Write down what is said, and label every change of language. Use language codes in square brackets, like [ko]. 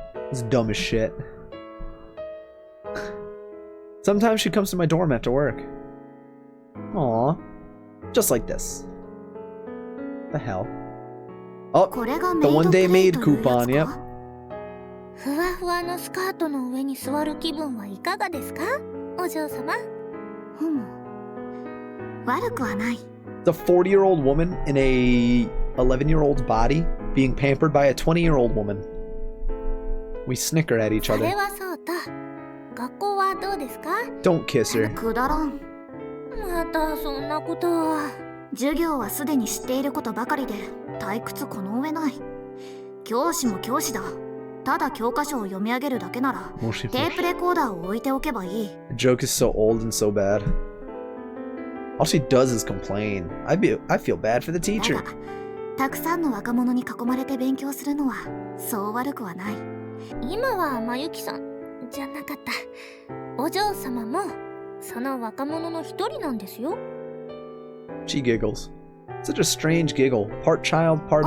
[en] It's dumb as shit. Sometimes she comes to my dorm after work. Aww. Just like this. The hell? Oh, the one-day maid coupon, yep. [ja] ふわふわのスカートの上に座る気分はいかがですか、お嬢様？悪くはない。 [en] The 40-year-old woman in a 11-year-old's body being pampered by a 20-year-old woman. We snicker at each [ja] そ [en] other. [ja] れはそうと。学校はどうですか？ [en] Don't kiss her. [ja] くだらん。またそんなことを。授業はすでに知っていることばかりで退屈この上ない。教師も教師だ。ただ教科書を読み上げるだけならテープレコーダーを置いておけばいい。 [en] The joke is so old and so bad. All she does is complain. I feel bad for the teacher. [ja] だがたくさんの若者に囲まれて勉強するのはそう悪くはない。今はまゆきさんじゃなかった。お嬢様もその若者の一人なんですよ。 [en] She giggles. Such a strange giggle. Part child, part